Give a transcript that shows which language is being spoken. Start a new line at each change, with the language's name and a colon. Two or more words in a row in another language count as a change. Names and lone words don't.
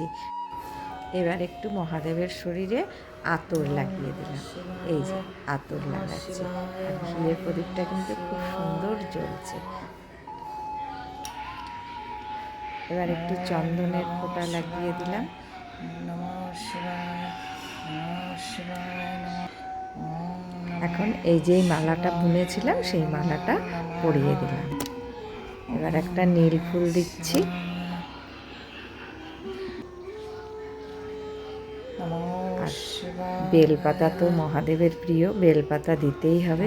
Bangla: এবার একটু মহাদেবের শরীরে আতর লাগিয়ে দিলাম, এই যে আতর লাগাচ্ছি। আর ঘিয়ের প্রদীপটা কিন্তু খুব সুন্দর জ্বলছে। এবার একটু চন্দনের ফোঁটা লাগিয়ে দিলাম।
Sanskrit: নমঃ শিবায়, নমঃ শিবায় নমঃ।
Bangla: এখন এই যে মালাটা বুনেছিলাম সেই মালাটা পরিয়ে দিলাম। এবার একটা নীল ফুল দিচ্ছি। আর বেলপাতা তো মহাদেবের প্রিয়, বেলপাতা দিতেই হবে।